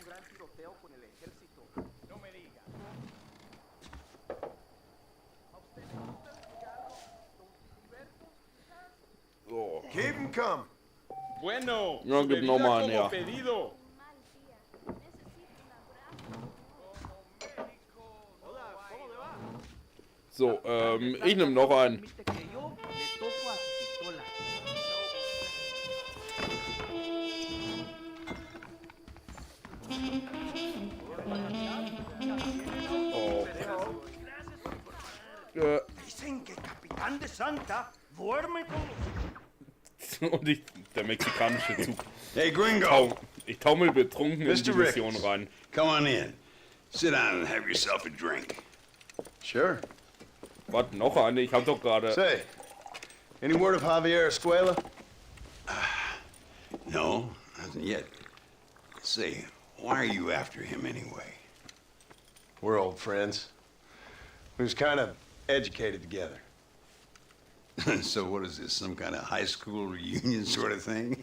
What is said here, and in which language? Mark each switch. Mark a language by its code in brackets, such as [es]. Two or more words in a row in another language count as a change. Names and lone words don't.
[en] So. Keep him coming. [es] Bueno, [de] Ja, gib nochmal einen her. [es] pedido. [de] So, ich nehme noch einen. Oh. [es] Dicen que Capitán de Santa duerme con [de] Und der mexikanische Zug. [en] Hey, Gringo. [de] Ich taumel betrunken in die [en] Mr. Mission Ricketts, [de] rein. [en] come on in. Sit down and have yourself a drink. Sure. [de] Warte, noch eine? Ich hab doch gerade... [en] Say, any word of Javier Escuela? No, nothing yet. Say, why are you after him anyway? We're old friends. We was kind of educated together. So what is this, some kind of high school reunion sort of thing?